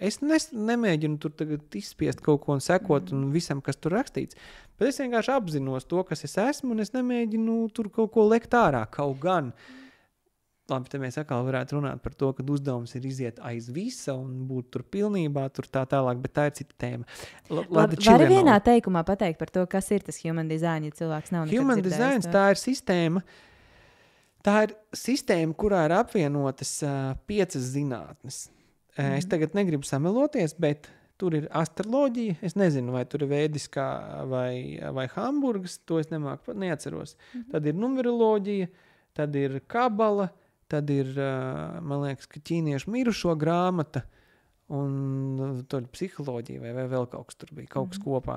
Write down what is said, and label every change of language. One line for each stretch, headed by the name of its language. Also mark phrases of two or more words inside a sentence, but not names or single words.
Latvian: Es nemēģinu tur tagad izspiest kaut ko un sekot un visam, kas tur rakstīts, bet es vienkārši apzinos to, kas es esmu, un es nemēģinu tur kaut ko lekt ārā, kaut gan. Labi, te mēs atkal varētu runāt par to, ka uzdevums ir iziet aiz visa un būt tur pilnībā, tur tā tālāk, bet tā ir cita tēma. Vari vienā teikumā pateikt par to, kas ir tas
English: human design,
Latvian: ja cilvēks nav nekad
English: human design,
Latvian: tā ir sistēma. Tā ir sistēma, kurā ir apvienotas 5 zinātnes. Es tagad negribu sameloties, bet tur ir astroloģija. Es nezinu, vai tur ir vēdiskā vai Hamburgas, to es neatceros. Tad ir numeroloģija, tad ir kabala, tad ir, man liekas, ka ķīniešu mirušo grāmata, un tur ir psiholoģija vai vēl kaut kas tur bija, kaut kas kopā.